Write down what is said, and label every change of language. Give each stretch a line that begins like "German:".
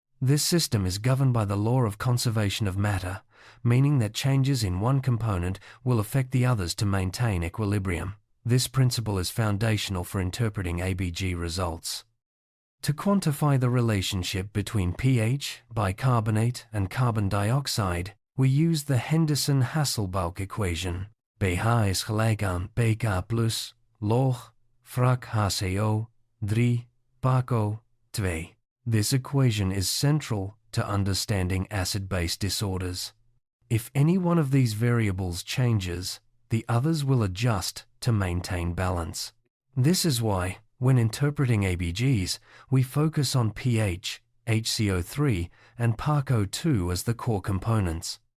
English: This system is governed by the law of conservation of matter, meaning that changes in one component will affect the others to maintain equilibrium. This principle is foundational for interpreting ABG results. To quantify the relationship between pH, bicarbonate, and carbon dioxide, we use the Henderson-Hasselbalch equation.
Dutch: pH is gelijk aan pK plus log Frak HCO 3 PaCO 2.
English: This equation is central to understanding acid-base disorders. If any one of these variables changes, the others will adjust to maintain balance. This is why, when interpreting ABGs, we focus on pH, HCO3, and PaCO2 as the core components.